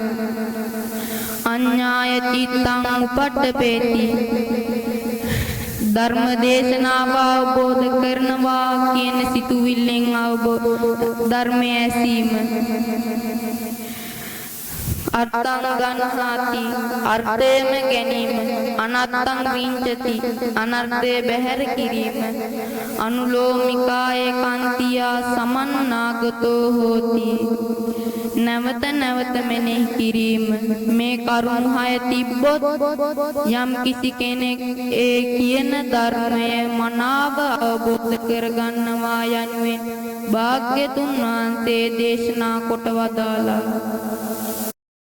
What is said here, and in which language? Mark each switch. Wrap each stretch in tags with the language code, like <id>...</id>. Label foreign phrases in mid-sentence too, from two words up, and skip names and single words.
<pi>අඤ්ඤාය චිත්තං උපට්ඨපේති</pi> <si>ධර්ම දේශනාව අවබෝධ කරනවා කියන සිතුවිල්ලෙන් ධර්මය ඇසීම.</si> <pi>අර්ථං ගන්නාති</pi> <si>අර්ථයම ගැනීම.</si> <pi>අනත්තං විංචති</pi> <si>අනර්ථය බැහැර කිරීම.</si> <pi>අනුලෝමිකායේ කන්තියා සමන්නාගතෝ හෝති</pi> <si>නැවත නැවත මෙනෙහි කිරීම. මේ කරුණු 6 තිබ්බොත් යම් කිසි කෙනෙක් ඒ කියන ධර්මය මනාව අවබෝධ කරගන්නවා යනුවෙන් භාග්‍යතුන් වහන්සේ දේශනා කොට වදාළා.</si>